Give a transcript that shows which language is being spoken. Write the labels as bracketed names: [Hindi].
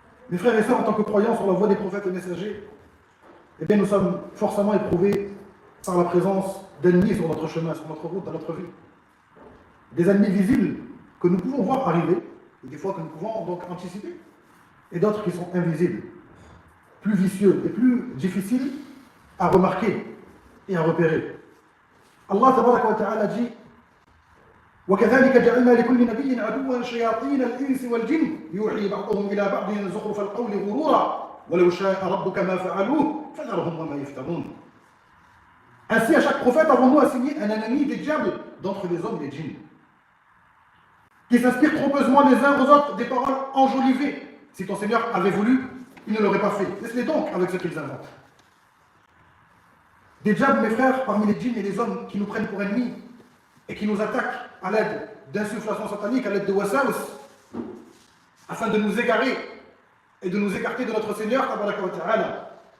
[French] Mes frères et sœurs, en tant que croyants sur la voie des prophètes et messagers, eh bien nous sommes forcément éprouvés par la présence d'ennemis sur notre chemin, sur notre route, dans notre vie. Des ennemis visibles que nous pouvons voir arriver, et des fois que nous pouvons donc anticiper, et d'autres qui sont invisibles, plus vicieux et plus difficiles à remarquer et à repérer. Allah tabaraka wa ta'ala dit [Arabic] وكذلك جعلنا لكل نبي عدوا شياطين الإنس والجن يوحي بعضهم إلى بعض زخرف القول غرورا ولو شاء ربك ما فعلوه فذرهم وما يفترون. [French] Ainsi, à chaque prophète, avons-nous assigné un ennemi des diables d'entre les hommes et les djinns, qui s'inspirent trompeusement les uns aux autres des paroles enjolivées. Si ton Seigneur avait voulu, il ne l'aurait pas fait. Laisse-les donc avec ce qu'ils inventent. Des diables, mes frères, parmi les djinns et les hommes qui nous prennent pour ennemis et qui nous attaquent à l'aide d'insufflation satanique, à l'aide de wasawis, afin de nous égarer et de nous écarter de notre Seigneur, tabaraka wa ta'ala.